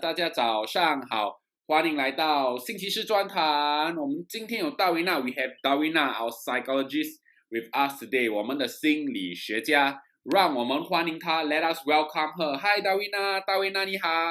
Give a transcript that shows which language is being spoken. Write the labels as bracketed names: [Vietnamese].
[Chinese] 大家早上好，欢迎来到星期四专谈。我们今天有大维娜 [English] ，We have Darwina, our psychologist, with us today。 [Chinese] 我们的心理学家，让我们欢迎她。 [English] Let us welcome her. Hi, Darwina， [Chinese] 大维娜你好。